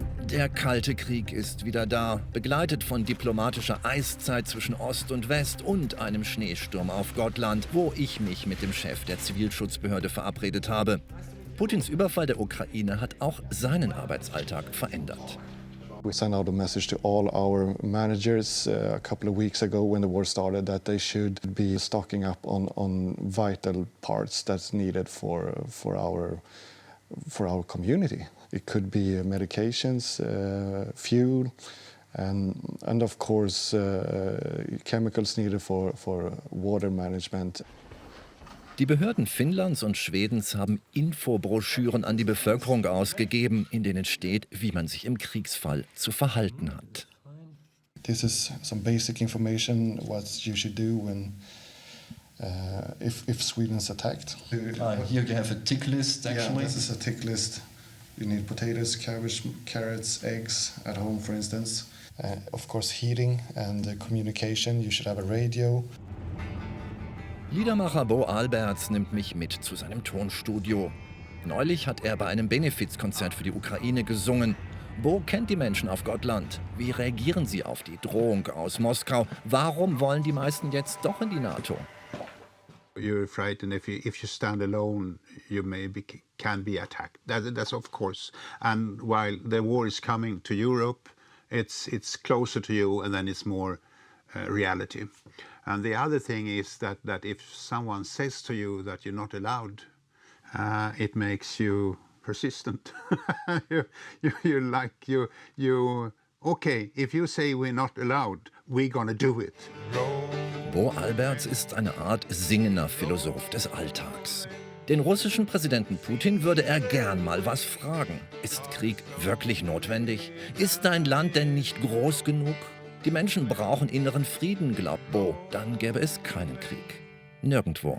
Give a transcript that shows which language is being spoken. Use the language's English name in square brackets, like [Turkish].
[German] Der Kalte Krieg ist wieder da, begleitet von diplomatischer Eiszeit zwischen Ost und West und einem Schneesturm auf Gotland, wo ich mich mit dem Chef der Zivilschutzbehörde verabredet habe. Putins Überfall der Ukraine hat auch seinen Arbeitsalltag verändert. [English] We sent out a message to all our managers a couple of weeks ago when the war started that they should be stocking up on vital parts that's needed for our community. It could be medications, fuel, and of course chemicals needed for water management. [German] Die Behörden Finnlands und Schwedens haben Infobroschüren an die Bevölkerung ausgegeben, in denen steht, wie man sich im Kriegsfall zu verhalten hat. [English] This is some basic information what you should do when if Sweden is attacked. Here you have a tick list actually. Yeah, this is a tick list. You need potatoes, cabbage, carrots, eggs at home, for instance. Of course, heating and communication. You should have a radio. [German] Liedermacher Bo Alberts nimmt mich mit zu seinem Tonstudio. Neulich hat er bei einem Benefizkonzert für die Ukraine gesungen. Bo kennt die Menschen auf Gotland. Wie reagieren sie auf die Drohung aus Moskau? Warum wollen die meisten jetzt doch in die NATO? [English] You're frightened if you stand alone, you can be attacked. That's of course. And while the war is coming to Europe, it's closer to you, and then it's more reality. And the other thing is that if someone says to you that you're not allowed, it makes you persistent. Okay, if you say we're not allowed, we're gonna do it. [German] Bo Alberts ist eine Art singender Philosoph des Alltags. Den russischen Präsidenten Putin würde er gern mal was fragen. Ist Krieg wirklich notwendig? Ist dein Land denn nicht groß genug? Die Menschen brauchen inneren Frieden, glaubt Bo. Dann gäbe es keinen Krieg. Nirgendwo.